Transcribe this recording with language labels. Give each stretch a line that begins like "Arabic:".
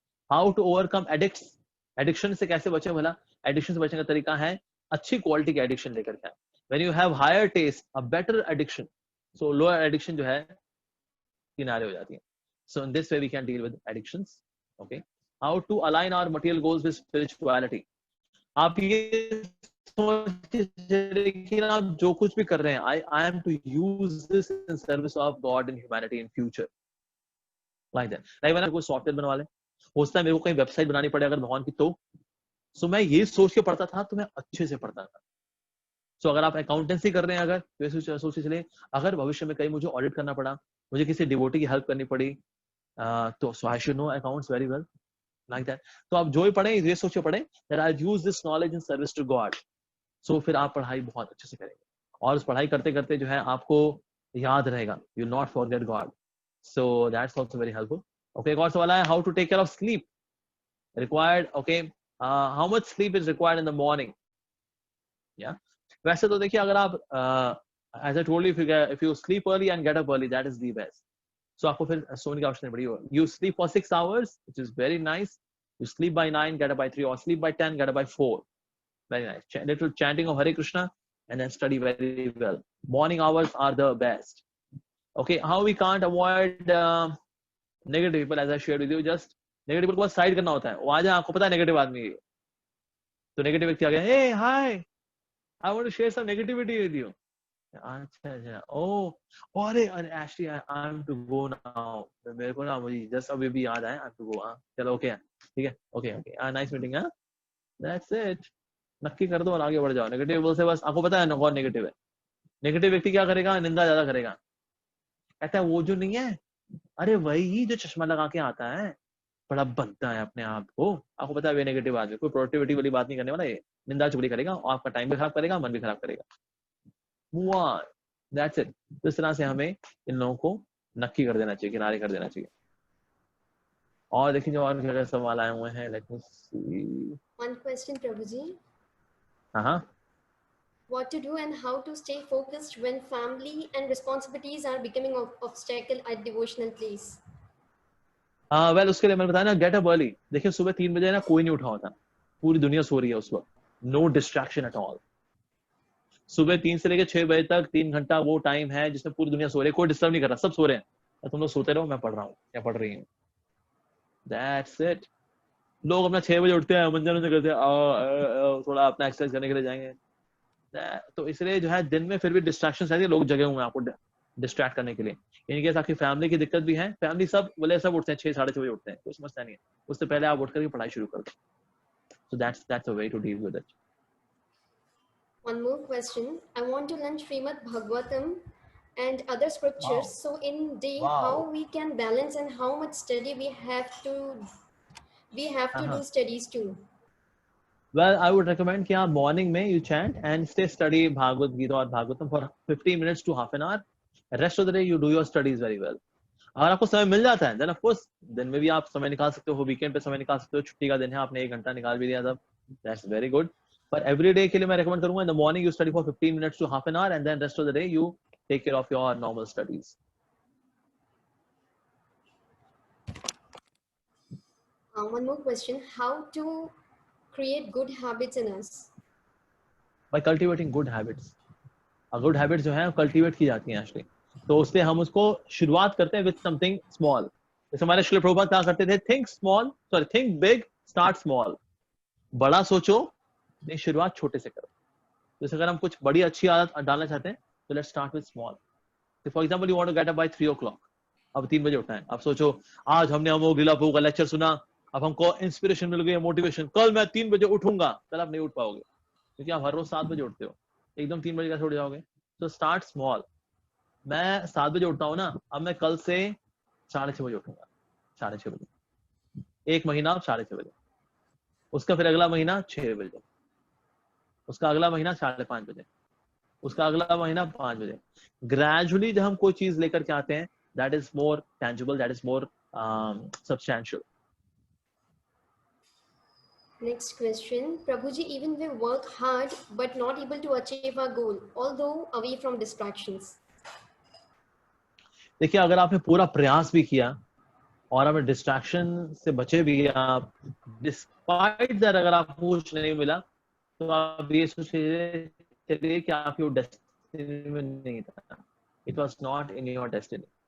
English: How to overcome addiction
Hindi: से कैसे बचे भला? एडिक्शन से बचने का तरीका है अच्छी क्वालिटी के एडिक्शन लेकर के.
English: When you have higher taste, a better addiction, so lower addiction
Hindi: जो है किनारे हो जाती है.
English: So in this way we can deal with addictions. Okay. How to align our material goals with spirituality.
Hindi: आप ये कि आप जो कुछ भी कर रहे हैं,
English: I am to use this in service of God and humanity in future. Like that.
Hindi: Like मैंने कोई सॉफ्टवेयर बनवा ले, होता है मेरे को कहीं वेबसाइट बनानी पड़े अगर भगवान की तो मैं ये सोच के पढ़ता था तो मैं अच्छे से पढ़ता था. सो अगर आप अकाउंटेंसी कर रहे हैं, अगर वैसे सोच चले अगर भविष्य में कहीं मुझे ऑडिट करना पड़ा, मुझे किसी डिवोटी की हेल्प करनी पड़ी, तो
English: So I should know accounts very well. Like that.
Hindi: तो आप जो भी पढ़ें ये सोच के पढ़ें
English: That I use this knowledge in service to God.
Hindi: सो फिर आप पढ़ाई बहुत अच्छे से करेंगे और उस पढ़ाई करते करते जो है आपको याद रहेगा.
English: You not forget God. So that's also very helpful. Okay,
Hindi: एक और सवाल है,
English: How to take care of sleep required. Okay, how much sleep is required in the morning.
Hindi: या वैसे तो देखिए अगर आप
English: As I told you, if you sleep early and get up early, that is the best.
Hindi: सो आपको फिर सोने की आवश्यकता नहीं पड़ेगी.
English: You sleep for 6 hours, which is very nice. You sleep by 9, get up by 3, or sleep by 10, get up by 4. Very nice. Little chanting of Hare Krishna and then study very well. Morning hours are the best. Okay, how we can't avoid negative people, as I shared with you. Just negative people
Hindi: को side करना होता है. वो आ जाए, आपको पता है negative आदमी है तो नेगेटिव व्यक्ति आ गया,
English: hey hi, I want to share some negativity with you. अच्छा ओ अरे actually I am to go now.
Hindi: मेरे को ना मुझे जस्ट अभी भी याद आया,
English: I am to go.
Hindi: चलो ओके, ठीक है,
English: Okay nice meeting. That's it.
Hindi: नक्की कर दो और आगे बढ़ जाओ. नेगेटिव बोल से बस आपको पता है ना कौन नेगेटिव है. नेगेटिव व्यक्ति क्या करेगा? निंदा ज्यादा करेगा. कहता है वो जो नहीं है, अरे वही जो चश्मा लगा के आता है, बड़ा बनता है अपने आप को. आपको पता है वे नेगेटिव आदमी कोई प्रोडक्टिविटी वाली बात नहीं करने वाला. ये निंदा चुगली करेगा और आपका टाइम भी खराब करेगा, मन भी खराब करेगा.
English: Move on. That's it.
Hindi: तो इस तरह से हमें इन लोगों को नक्की कर देना चाहिए, किनारे कर देना चाहिए. और देखिए जो और क्या सवाल आए हुए हैं.
English: Let me see. One question, Prabhuji.
Hindi: हाँ.
English: What to do and how to stay focused when family and responsibilities are becoming an obstacle at devotional place?
Hindi: Well उसके लिए मैंने बताया ना,
English: Get up early.
Hindi: देखिए सुबह 3 बजे ना कोई नहीं उठा होता, पूरी दुनिया सो रही है उस वक्त.
English: No distraction at all.
Hindi: सुबह 3 से लेकर 6 बजे तक 3 घंटा वो टाइम है जिसमें पूरी दुनिया सो रही है, कोई डिस्टर्ब नहीं कर रहा, सब सो रहे हैं. तुम लोग सोते रहो, मैं पढ़ रहा हूँ या पढ़ रही हूँ.
English: That's it.
Hindi: लोग अपना 6 बजे उठते हैं, मंजन करते हैं, थोड़ा अपना एक्सरसाइज करने के लिए जाएंगे। तो इसलिए जो है दिन में फिर भी डिस्ट्रैक्शन रहती है, लोग जगे हुए हैं आपको डिस्ट्रैक्ट करने के लिए। इनकेस आपकी फैमिली की दिक्कत भी है, फैमिली सब बोले सब उठते हैं 6 साढ़े 6 बजे उठते हैं, कोई समस्या नहीं है, उससे पहले आप उठ करके पढ़ाई शुरू कर दो।
English: So that's a way to deal with it. One more question. I want to learn Srimad Bhagavatam and other scriptures. Wow. So in day, Wow. how we can balance and how much study we have to do studies too. Well, I would recommend
Hindi: कि आप
English: morning में you chant and stay study Bhagavad Gita और Bhagavatam for 15 minutes to half an hour. Rest of the day you do your studies very well.
Hindi: अगर आपको समय मिल जाता है,
English: then of course
Hindi: दिन में भी आप समय निकाल सकते हो, वीकेंड पे समय निकाल सकते हो, छुट्टी का दिन है आपने 1 घंटा निकाल भी दिया तब,
English: that's very good. पर every day
Hindi: के लिए मैं
English: recommend करूंगा in the morning you study for 15 minutes to half an hour and then rest of the day you take care of your normal studies. One more question. How to create good habits in us? By cultivating good habits.
Hindi: Good habits जो है cultivate की जाती हैं actually. तो उससे हम उसको शुरुआत करते हैं
English: with something small.
Hindi: जैसे हमारे श्रील प्रभुपाद कहा करते थे,
English: think big, start small.
Hindi: बड़ा सोचो, नहीं शुरुआत छोटे से करो। जैसे अगर हम कुछ बड़ी अच्छी आदत डालना चाहते हैं, तो
English: let's start with small. So for example, you want to get up by 3 o'clock.
Hindi: अब 3 बजे उठना है। अब सोचो, आज हमने अमोघ लीला प्रभु का लेक्चर सुना, अब हमको इंस्पिरेशन मिल गई, मोटिवेशन, कल मैं 3 बजे उठूंगा। कल आप नहीं उठ पाओगे, क्योंकि आप हर रोज 7 बजे उठते हो, एकदम 3 बजे कैसे उठ जाओगे? तो
English: Start small.
Hindi: मैं 7 बजे उठता हूँ ना, अब मैं कल से 6:30 बजे उठूंगा, 6:30 बजे, 1 महीना 6:30 बजे, उसका फिर अगला महीना 6 बजे, उसका अगला महीना 5:30 बजे, उसका अगला महीना 5 बजे। ग्रेजुअली जब हम कोई चीज लेकर के आते हैं,
English: That is more tangible, that is more substantial. Next question. Prabhuji, even we work hard but not able to achieve our goal, although away from distractions.
Hindi: देखिए, अगर आपने पूरा प्रयास भी किया और हमें डिस्ट्रैक्शन से बचे भी, आप
English: despite that
Hindi: अगर आपको कुछ नहीं मिला, तो आप ये सोचिए चलिए कि आपकी वो डेस्टिनी में नहीं था,
English: It was not in your destiny.